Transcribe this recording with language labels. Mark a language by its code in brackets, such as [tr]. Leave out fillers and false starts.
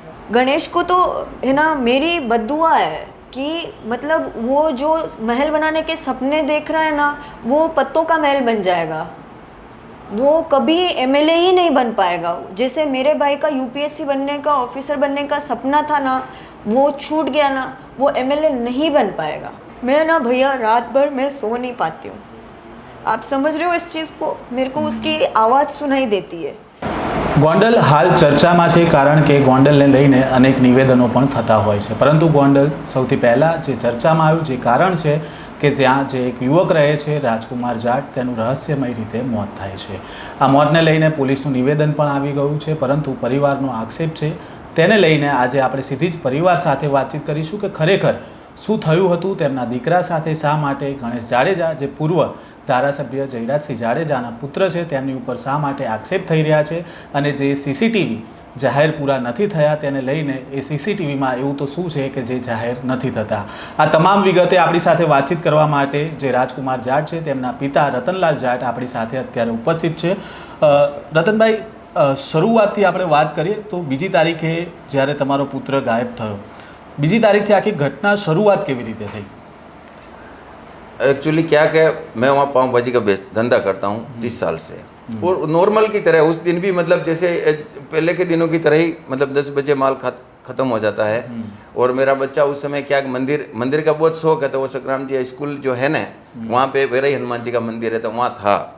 [hi] गणेश को तो है ना मेरी बद्दुआ है कि मतलब वो जो महल बनाने के सपने देख रहा है ना, वो पत्तों का महल बन जाएगा, वो कभी एमएलए ही नहीं बन पाएगा। जैसे मेरे भाई का यूपीएससी बनने का, ऑफिसर बनने का सपना था ना, वो छूट गया ना, वो एमएलए नहीं बन पाएगा। मैं ना भैया रात भर मैं सो नहीं पाती हूँ, आप समझ रहे हो इस चीज़ को? मेरे को उसकी आवाज़ सुनाई देती है। [gu] ગોંડલ હાલ ચર્ચામાં છે કારણ કે ગોંડલને લઈને અનેક નિવેદનો પણ થતા હોય છે, પરંતુ ગોંડલ સૌથી પહેલાં જે ચર્ચામાં આવ્યું જે કારણ છે કે ત્યાં જે એક યુવક રહે છે રાજકુમાર જાટ, તેનું રહસ્યમય રીતે મોત થાય છે। આ મોતને લઈને પોલીસનું નિવેદન પણ આવી ગયું છે, પરંતુ પરિવારનો આક્ષેપ છે, તેને લઈને આજે આપણે સીધી જ પરિવાર સાથે વાતચીત કરીશું કે ખરેખર શું થયું હતું, તેમના દીકરા સાથે શા માટે ગણેશ જાડેજા જે પૂર્વ ધારાસભ્ય જયરાજસિંહ જાડેજાના પુત્ર છે તેમની ઉપર શા માટે આક્ષેપ થઈ રહ્યા છે, અને જે સીસીટીવી જાહેર પૂરા નથી થયા તેને લઈને એ સીસીટીવીમાં એવું તો શું છે કે જે જાહેર નથી થતા। આ તમામ વિગતે આપણી સાથે વાતચીત કરવા માટે જે રાજકુમાર જાટ છે તેમના પિતા રતનલાલ જાટ આપણી સાથે અત્યારે ઉપસ્થિત છે। રતનભાઈ, શરૂઆતથી આપણે વાત કરીએ તો બીજી તારીખે જ્યારે તમારો પુત્ર ગાયબ થયો, બીજી તારીખથી આખી ઘટના શરૂઆત केवी रीते थी? [hi] एक्चुअली क्या मैं वहाँ पाव भाजी का धंधा करता हूँ 30 साल से, और नॉर्मल की तरह उस दिन भी मतलब जैसे पहले के दिनों की तरह ही, मतलब 10 बजे माल ख़त्म हो जाता है। और मेरा बच्चा उस समय क्या मंदिर का बहुत शौक है, तो वो संक्राम जी स्कूल जो है ना वहाँ पे वैराई हनुमान जी का मंदिर है, तो वहाँ था।